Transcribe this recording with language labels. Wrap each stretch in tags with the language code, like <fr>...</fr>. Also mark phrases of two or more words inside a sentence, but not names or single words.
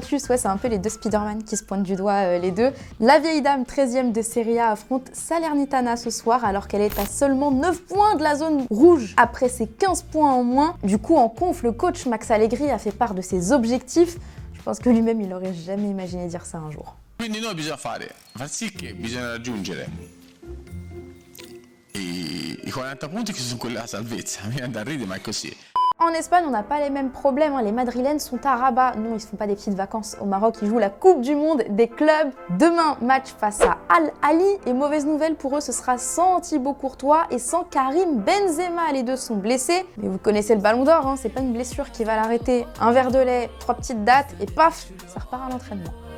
<fr>Ouais, c'est un peu les deux Spider-Man qui se pointent du doigt, les deux. La vieille dame 13e de Serie A affronte Salernitana ce soir, alors qu'elle est à seulement 9 points de la zone rouge après ses 15 points en moins. Du coup, en conf, le coach Max Allegri a fait part de ses objectifs. Je pense que lui-même, il n'aurait jamais imaginé dire ça un jour.</fr> <it>Quindi noi bisogna far sì che bisogna raggiungere i 40 punti che sono quelli della salvezza. Mi viene da ridere, ma è così.</it> <fr>En Espagne, on n'a pas les mêmes problèmes. Les Madrilènes sont à Rabat. Non, ils ne se font pas des petites vacances au Maroc. Ils jouent la Coupe du Monde des clubs. Demain, match face à Al Ahly. Et mauvaise nouvelle pour eux, ce sera sans Thibaut Courtois et sans Karim Benzema. Les deux sont blessés. Mais vous connaissez le Ballon d'Or, c'est pas une blessure qui va l'arrêter. Un verre de lait, 3 petites dates et paf, ça repart à l'entraînement.</fr>